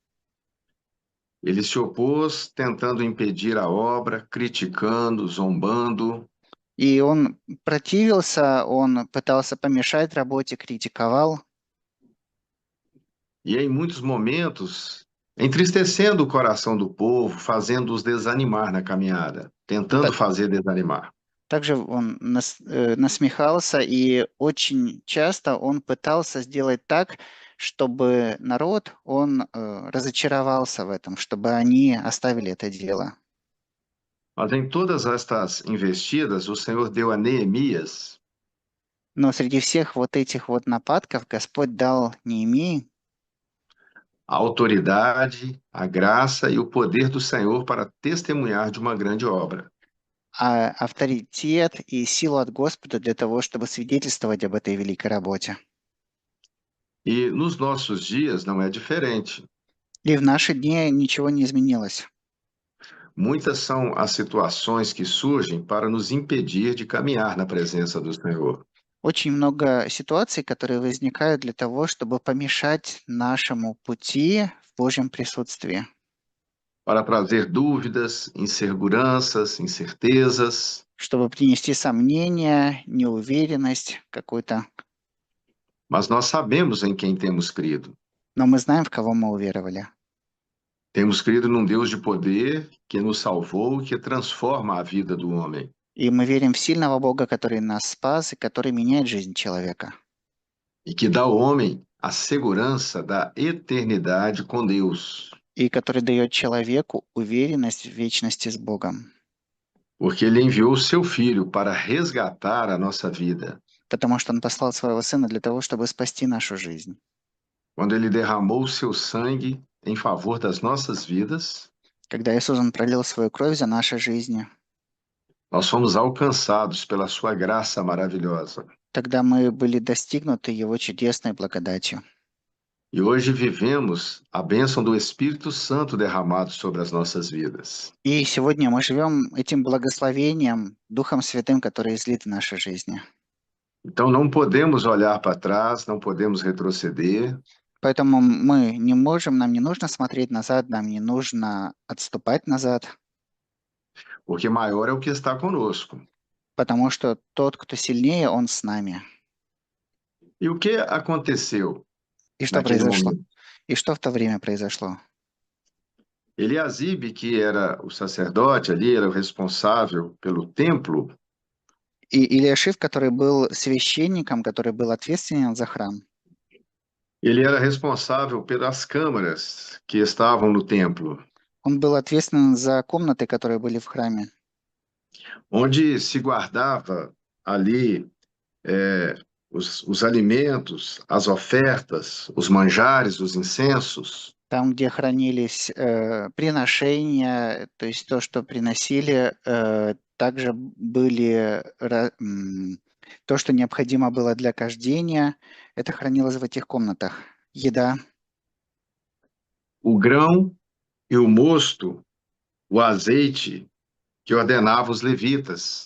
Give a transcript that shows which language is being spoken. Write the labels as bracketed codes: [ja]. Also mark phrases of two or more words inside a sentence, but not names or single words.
[pt] Ele se opôs tentando impedir a obra, criticando, zombando. [ru] И он противился, он пытался помешать работе, критиковал. [pt] E em muitos momentos, entristecendo o coração do povo, fazendo-os desanimar na caminhada, tentando fazer desanimar. [ru] Также он насмехался, и очень часто он пытался сделать так, чтобы народ, он разочаровался в этом, чтобы они оставили это дело. [pt] Mas em todas estas investidas, o Senhor deu a Neemias [ru] Но среди всех вот этих вот нападков Господь дал Неемии [pt] a autoridade, a graça e o poder do Senhor para testemunhar de uma grande obra. [ru] авторитет и силу от Господа для того, чтобы свидетельствовать об этой великой работе. [pt] E nos nossos dias não é diferente. [ru] И в наши дни ничего не изменилось. [pt] Muitas são as situações que surgem para nos impedir de caminhar na presença do Senhor. [ru] Очень много ситуаций, которые возникают для того, чтобы помешать нашему пути в Божьем присутствии, [pt] Para trazer dúvidas, inseguranças, incertezas, [ru] чтобы принести сомнения, неуверенность какую-то. [pt] mas nós sabemos em quem temos crido. [ru] Но мы знаем, в кого мы уверовали. [pt] Temos crido num Deus de poder que nos salvou, que transforma a vida do homem. [ru] И мы верим в сильного Бога, который нас спас и который меняет жизнь человека. [pt] E que dá ao homem a segurança da eternidade com Deus, [ru] И который дает человеку уверенность в вечности с Богом. [pt] porque ele enviou o seu filho para resgatar a nossa vida. [ru] Потому что Он послал Своего Сына для того, чтобы спасти нашу жизнь. [pt] Quando ele derramou o seu sangue em favor das nossas vidas, [ru] Когда Иисус Он пролил свою кровь за наши жизни, [pt] nós fomos alcançados pela sua graça maravilhosa. [ru] тогда мы были достигнуты Его чудесной благодатью. [pt] E hoje vivemos a bênção do Espírito Santo derramado sobre as nossas vidas. [ru] И сегодня мы живем этим благословением, Духом Святым, который излит в нашей жизни. [pt] Então não podemos olhar para trás, não podemos retroceder, [ru] Поэтому мы не можем, нам не нужно смотреть назад, нам не нужно отступать назад, [pt] porque maior é o que está conosco. [ru] потому что тот, кто сильнее, Он с нами. [pt] E o que aconteceu [ru] И что [pt] naquele [ru] произошло? [pt] momento? [ru] И что в то время произошло? [pt] Eliasibe, que era o sacerdote ali, era o responsável pelo templo, [ru] И Илиашив, который был священником, который был ответственен за храм, [pt] ele era responsável pelas câmaras que estavam no templo, [ru] он был ответственен за комнаты, которые были в храме, [pt] onde se guardava ali os alimentos, as ofertas, os manjares, os incensos. [ru] там, где хранились приношения, то есть то, что приносили, также были то, что необходимо было для кождения, это хранилось в этих комнатах. Еда, [pt] O grão e o mosto, o azeite que ordenava os levitas.